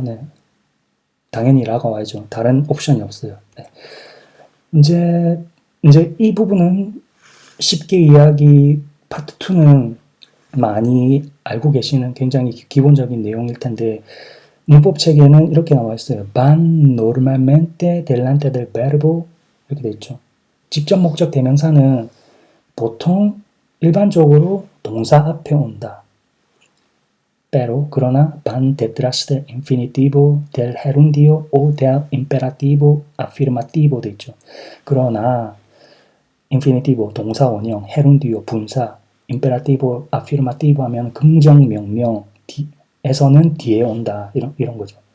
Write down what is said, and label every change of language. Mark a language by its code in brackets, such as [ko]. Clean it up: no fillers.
[ko] 네. 당연히 라가 와야죠. 다른 옵션이 없어요. 네. 이제 이 부분은 쉽게 이야기 파트 2는 많이 알고 계시는 굉장히 기본적인 내용일 텐데 문법 책에는 이렇게 나와 있어요. [es] Van normalmente delante del verbo [ko] 이렇게 돼 있죠. 직접 목적 대명사는 보통 일반적으로 동사 앞에 온다. [es] pero [ko] 그러나 [es] van detrás del infinitivo, del gerundio o del imperativo afirmativo [ko] 돼 있죠. 그러나 infinitivo 동사 원형, gerundio 분사, imperativo afirmativo 하면 긍정 명령 에서는 뒤에 온다 이런 거죠.